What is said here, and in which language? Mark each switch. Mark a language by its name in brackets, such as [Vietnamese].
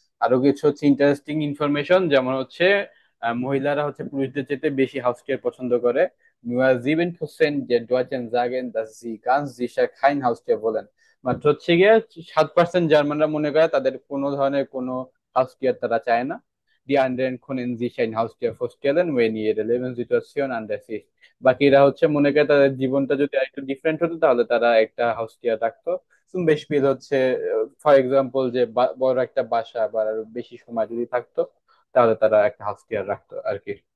[Bangla] আরো কিছু হচ্ছে ইন্টারেস্টিং ইনফরমেশন, যেমন হচ্ছে মহিলারা হচ্ছে পুরুষদের চেয়ে বেশি হাউসটিয়ার পছন্দ করে। [German] Nur 7% der Deutschen sagen, dass sie ganz sicher kein Haustier wollen। [Bangla] মাত্র হচ্ছে গিয়ে 7% জার্মানরা মনে করে তাদের কোনো ধরনের কোনো হাউসটিয়ার তারা চায় না। [German] Die anderen können sich ein Haustier vorstellen, wenn ihre Lebenssituation anders ist। [Bangla] বাকিরা হচ্ছে মনে করে তাদের জীবনটা যদি একটু ডিফারেন্ট হতো তাহলে তারা একটা হাউস টিয়ার রাখতো। তুমি বেশ ফিল হচ্ছে, ফর এক্সাম্পল যে বড় একটা বাসা বা আরো বেশি সময় যদি থাকতো তাহলে তারা একটা হাউস টিয়ার রাখতো আর কি।